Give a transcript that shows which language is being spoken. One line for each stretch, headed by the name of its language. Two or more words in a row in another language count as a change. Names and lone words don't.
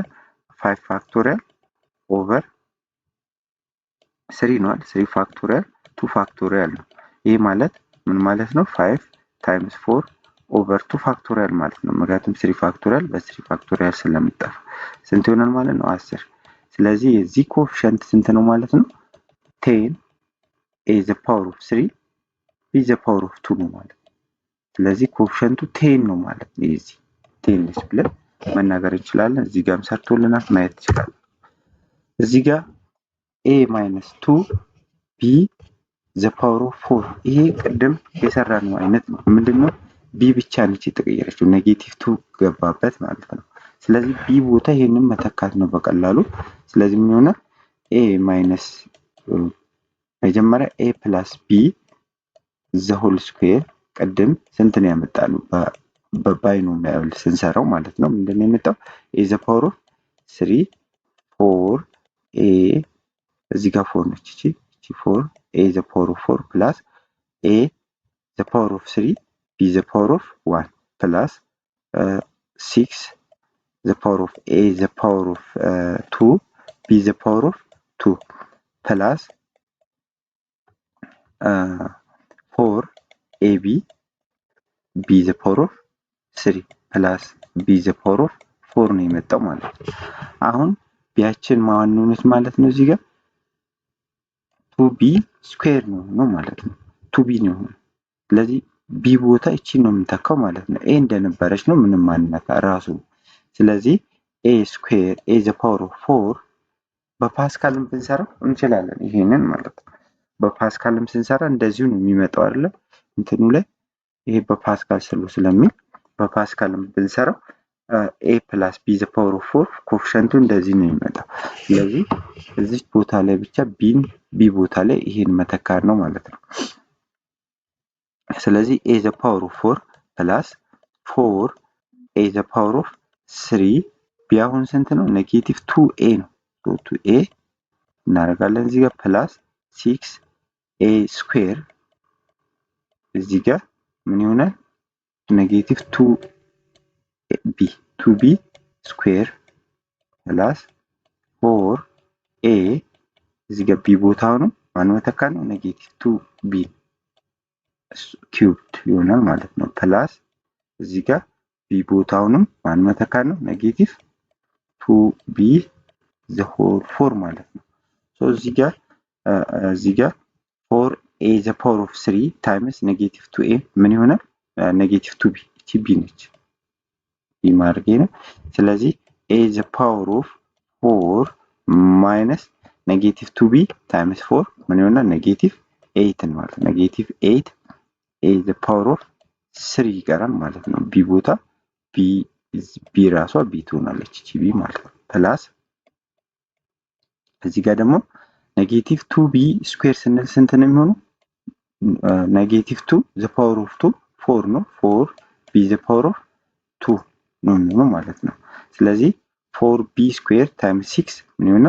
Amharic: 5
English: factorial over
Amharic: 3 ነው አይደል? 3
English: factorial 2 factorial
Amharic: ነው። ይሄ ማለት ምን ማለት ነው? 5
English: times 4 over 2 factorial
Amharic: ማለት ነው። ምክንያቱም 3 ፋክቶሪያል በ3 ፋክቶሪያል ስለሚጠፋ ስንት ይሆናል ማለት ነው? 10። ስለዚህ የዚህ ኮኤፊሺየንት ስንት ነው ማለት ነው? 10
English: a the power of 3 b the power of 2
Amharic: ነው ማለት ነው። ስለዚህ ኮኤፊሺየንቱ 10 ነው ማለት ነው። የዚህ 10 ነች ብለን መናገር እንችላለን። እዚህ ጋርም ሰርቶልናል ማየት ይችላል። እዚህ ጋር
English: a - 2 b the power of 4
Amharic: ይሄ ቅድም የሰራነው አይነት ነው። ምንድነው? ቢ ብቻ ነች የተቀየረችው ኔጌቲቭ 2 ገባበት ማለት ነው። ስለዚህ ቢ ቦታ ይሄንን መተካት ነው በቀላሉ። ስለዚህ ምን ይሆናል? a መጀመሪያ
English: a + b the whole square
Amharic: ቅድም ስንት ነው ያመጣነው? በባይኖሚያል ስንሰራው ማለት ነው። ምንድነው የመጣው?
English: a the power of 3 4 a
Amharic: እዚህ ጋር 4 ነች እቺ
English: 4 a the power of 4 plus a the power of 3 b the power of 1 plus 6 the power of a the power of 2 b the power of 2 plus 4 ab b the power of 3 plus b the power of 4
Amharic: ነው የመጣው ማለት ነው። አሁን ቢያችን ማን ነው ማለት ነው? እዚህ ጋር 2b ስኩዌር ነው ማለት ነው። 2b ነው። ስለዚህ ቢ ቦታ እቺ ነው የምንተካው ማለት ነው። ኤ እንደነበረች ነው ምንም ማንነካ ራሱ። ስለዚህ a ስኩዌር
English: a the power of 4
Amharic: በፓስካልም ብንሰራው እንችላለን ይሄንን ማለት ነው። በፓስካልም ስንሰራ እንደዚሁ ነው የሚመጣው አይደል? እንትኑ ላይ ይሄ በፓስካል ስለሚል በፓስካልም ብንሰራው
English: a + b the power of 4
Amharic: ኮኤፊሺየንቱ እንደዚህ ነው የሚመጣው። ስለዚህ እዚህ ቦታ ላይ ብቻ ቢ ቦታ ላይ ይሄን መተካት ነው ማለት ነው። ስለዚህ
English: a the power of 4 plus 4 a the power of 3
Amharic: ቢ አሁን ስንት ነው?
English: negative 2a
Amharic: ነው። 2a እናደርጋለን እዚህ ጋር
English: plus 6a square
Amharic: እዚህ ጋር ምን ይሆናል?
English: negative 2b square plus 4a
Amharic: እዚህ ጋር ቢ ቦታው ነው ማን መተካ ነው?
English: negative 2b cubed
Amharic: ይሆናል ማለት ነው። ፕላስ እዚህ ጋር ቢ ቦታውንም ማን መተካ ነው?
English: negative 2b the whole 4
Amharic: ማለት ነው። ሶ እዚህ ጋር
English: 4a the power of 3 times negative 2a
Amharic: ምን ይሆናል?
English: negative 2b
Amharic: እቺ b ነች ይማርጌ ነው። ስለዚህ
English: a the power of 4 minus negative 2b times 4
Amharic: ምን ይሆናል?
English: negative 8
Amharic: ማለት ነው።
English: negative 8 a the power of 3
Amharic: ይቀራል ማለት ነው። ቢ ቦታ ቢ ራሷ ቢ ትሆናለች እቺ ቢ ማለት ነው። ፕላስ እዚህ ጋር ደግሞ
English: negative 2b square
Amharic: ስንል ስንት ነው የሚሆነው?
English: negative 2 the power of 2 4
Amharic: ነው።
English: 4 b the power of 2
Amharic: ነው የሚሆነው ማለት ነው። ስለዚህ
English: 4b square times 6
Amharic: ምን ይሆናል?